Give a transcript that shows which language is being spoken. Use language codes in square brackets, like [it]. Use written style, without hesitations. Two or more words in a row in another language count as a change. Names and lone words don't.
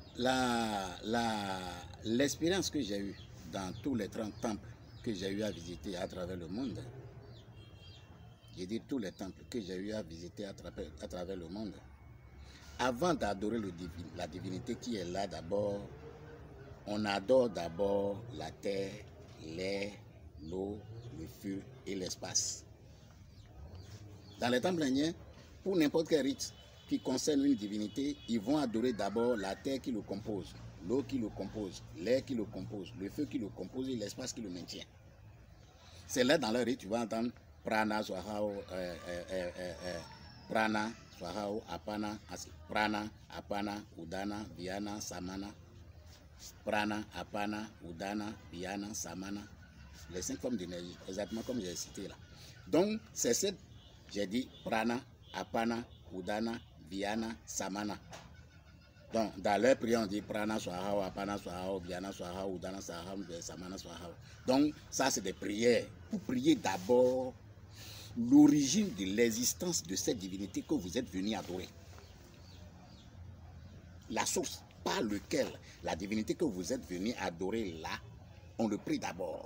[fr] l'expérience que j'ai eue dans tous les 30 temples que j'ai eu à visiter à travers le monde, j'ai dit tous les temples que j'ai eu à visiter à travers le monde, avant d'adorer la divinité qui est là d'abord, on adore d'abord la terre, l'air, l'eau, le feu et l'espace. Dans les temples indiens, pour n'importe quel rite qui concerne une divinité, ils vont adorer d'abord la terre qui le compose, l'eau qui le compose, l'air qui le compose, le feu qui le compose et l'espace qui le maintient. C'est là dans leur rite, tu vas entendre [sa] प्राण, स्वाहा, प्राण, स्वाहा, अपान, प्राण, अपान, उदान, व्यान, समान. प्राण, अपान, उदान, व्यान, समान. [fr] Les 5 formes d'énergie, exactement comme j'ai cité là. Donc, c'est cette, j'ai dit [sa] प्राण, अपान, उदान, व्यान, समान. [fr] Donc, dans leur prière, on dit prana, [sa] स्वाहा, अपान, स्वाहा, व्यान, स्वाहा, उदान, स्वाहा, समान, स्वाहा. [fr] Donc, ça, c'est des prières. Pour prier d'abord l'origine de l'existence de cette divinité que vous êtes venu adorer. La source par laquelle la divinité que vous êtes venu adorer là, on le prie d'abord.